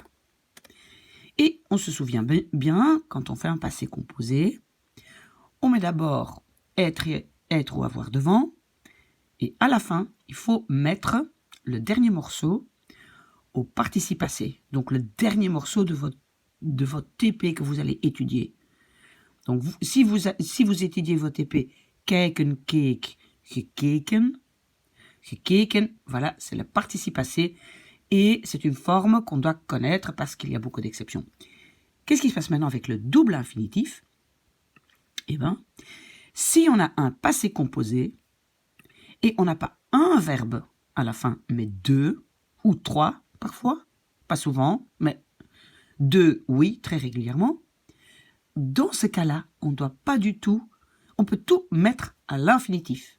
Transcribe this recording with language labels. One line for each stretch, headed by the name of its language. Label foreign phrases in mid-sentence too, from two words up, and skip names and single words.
French: Et on se souvient bien, quand on fait un passé composé, on met d'abord être ou avoir devant, et à la fin, il faut mettre le dernier morceau au participe passé. Donc le dernier morceau de votre TP que vous allez étudier. Donc, si vous étudiez votre TP,
Dutch: kijken, keek, gekeken, gekeken,
French: voilà, c'est le participe passé et c'est une forme qu'on doit connaître parce qu'il y a beaucoup d'exceptions. Qu'est-ce qui se passe maintenant avec le double infinitif? Eh bien, si on a un passé composé et on n'a pas un verbe à la fin, mais deux ou trois parfois, pas souvent, mais deux, oui, très régulièrement, dans ce cas-là, on ne doit pas du tout, on peut tout mettre à l'infinitif.